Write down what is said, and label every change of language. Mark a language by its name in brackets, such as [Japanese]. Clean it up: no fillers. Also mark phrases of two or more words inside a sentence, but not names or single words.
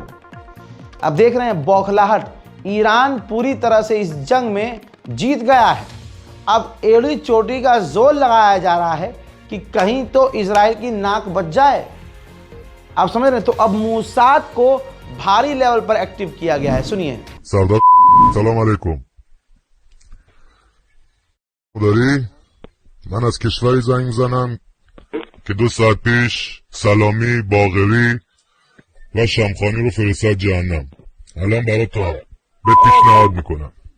[Hindi] अब देख रहे हैं बौखलाहट, ईरान पूरी तरह से इस जंग में जीत गया है। अब एड़ी चोटी का जोर लगाया जा रहा है कि कहीं तो इजराइल की नाक बच जाए। आप समझ रहे हैं? तो अब मूसाद को भारी लेवल पर एक्टिव किया गया है। सुनिए। [Persian] سلام علیکم. داری من از کشوری زنگ میزنم که 2 ساعت پیش سلامی، باقری و شمخانی رو فرستاد جهنم. الان برات به پیشنهاد میکنم.